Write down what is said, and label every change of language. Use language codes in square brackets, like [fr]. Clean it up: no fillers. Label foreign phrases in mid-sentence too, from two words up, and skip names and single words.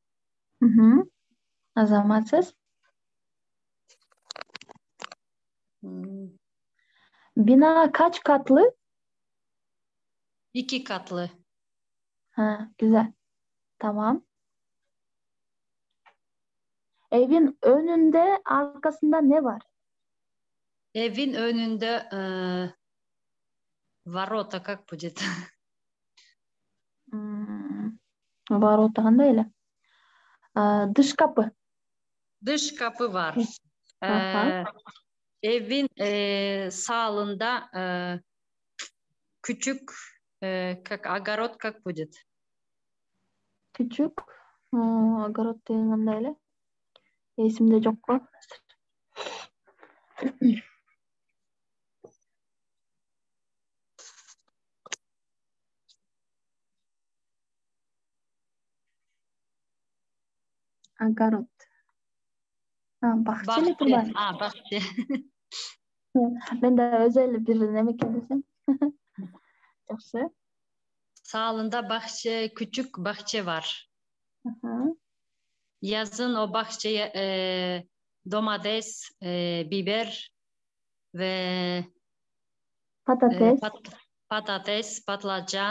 [tr] Azamatsız. Bina kaç katlı? 2 katlı. Güzel. Tamam. Evin önünde, arkasında ne var? Evin önünde [ru] ворота, как будет? [ky] Ворота кандай эле? [tr] Dış kapı. Dış kapı var. Evin sağında küçük [ru] как огород, как будет? [ky] Küçük огород деген кандай эле? Эсимде жок го. Огород. [tr] Bahçe mi tur var? Bahçe. Ben de özel bir demek desem. [az] Yaxşı. [tr] Sağında küçük bahçe var. Yazın o bahçeye domates, biber ve patates, patlıcan,